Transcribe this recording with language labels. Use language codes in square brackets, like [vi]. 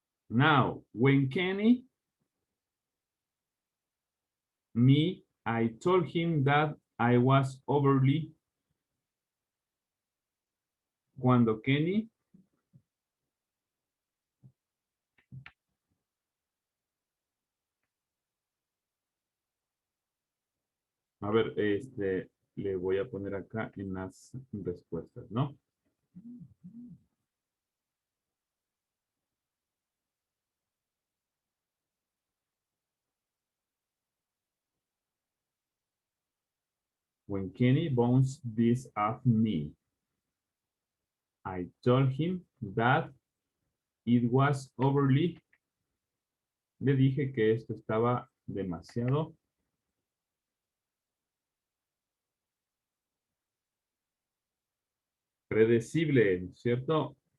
[en] Now, when Kenny, I told him that I was overly. [es] Cuando Kenny a ver, le voy a poner acá en las respuestas, ¿no? [en] When Kenny bounced this off me, I told him that it was overly. [es] Le dije que esto estaba demasiado predecible, ¿cierto?